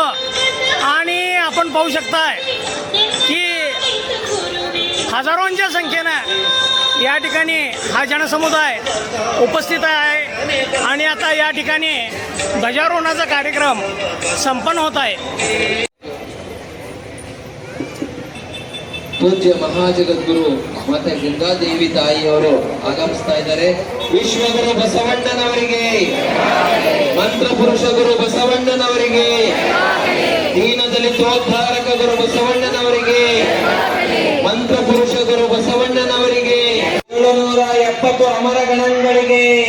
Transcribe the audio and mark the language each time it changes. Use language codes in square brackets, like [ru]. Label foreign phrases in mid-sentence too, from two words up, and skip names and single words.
[mr] आणि आपण पाहू शकताय की हजारोंच्या संख्येनं या ठिकाणी हा जनसमुदाय उपस्थित आहे आणि आता या ठिकाणी ध्वजारोहणाचा कार्यक्रम संपन्न होत आहे. [kn] ಪೂಜ್ಯ ಮಹಾಜಗದ್ಗುರು ಮಾತೆ ಗಂಗಾದೇವಿ ತಾಯಿಯವರು ಆಗಮಿಸ್ತಾ ಇದ್ದಾರೆ. ವಿಶ್ವಗುರು ಬಸವಣ್ಣನವರಿಗೆ, ಮಂತ್ರ ಪುರುಷ ಗುರು ಬಸವಣ್ಣನವರಿಗೆ, ದೀನ ದಲಿತೋದ್ಧಾರಕ ಗುರು ಬಸವಣ್ಣನವರಿಗೆ, ಮಂತ್ರ ಪುರುಷ ಗುರು ಬಸವಣ್ಣನವರಿಗೆ, 770 ಅಮರ ಗಣಗಳಿಗೆ,